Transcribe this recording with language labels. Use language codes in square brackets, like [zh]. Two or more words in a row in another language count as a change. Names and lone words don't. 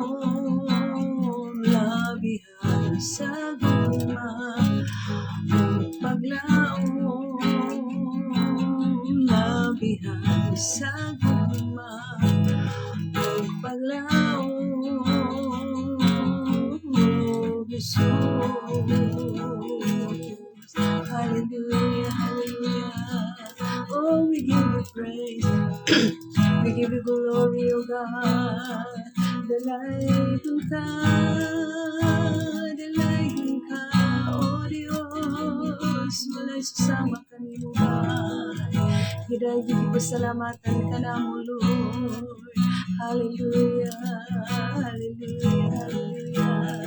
[ceb] Labihan sa gugma ug paglaom. Labihan sa gugma ug paglaom. O Jesus, [en] hallelujah, hallelujah. Oh, we give you praise. We give you glory, O God. [ceb] Dalayan ka, O Diyos. Walay susama kanimuhay. Hiday gid pasalamatan ka namo, Lord. [en] Hallelujah, hallelujah, hallelujah.